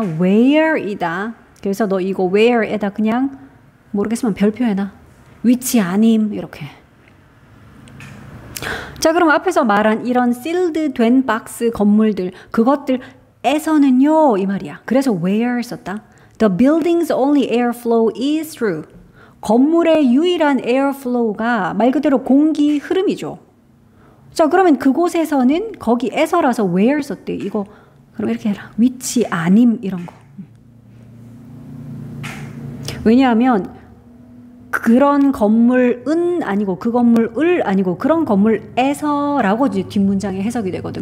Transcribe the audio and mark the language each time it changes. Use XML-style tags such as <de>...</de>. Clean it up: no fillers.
<ko>where이다. 그래서 너 이거 where에다 그냥 모르겠으면 별표해놔. 위치 아님 이렇게. 자, 그럼 앞에서 말한 이런 sealed 된 박스 건물들, 그것들에서는요, 이 말이야. 그래서 where 썼다.</ko> <en>The building's only airflow is through.</en> <ko>건물의 유일한 airflow가 말 그대로 공기 흐름이죠. 자, 그러면 그곳에서는 거기에서라서 where 썼대. 이거 그럼 이렇게 해라. 위치 아님 이런 거. 왜냐하면 그런 건물은 아니고 그 건물을 아니고 그런 건물에서라고 뒷문장에 해석이 되거든.</ko>